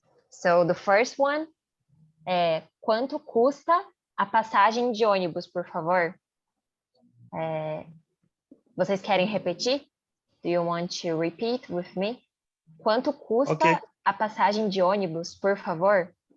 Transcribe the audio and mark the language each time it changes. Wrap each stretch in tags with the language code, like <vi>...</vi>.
<en>So the first one</en> <pt>é: quanto custa a passagem de ônibus, por favor? Vocês querem repetir?</pt> <en>Do you want to repeat with me?</en> <pt>Quanto custa a passagem de ônibus, por favor?</pt>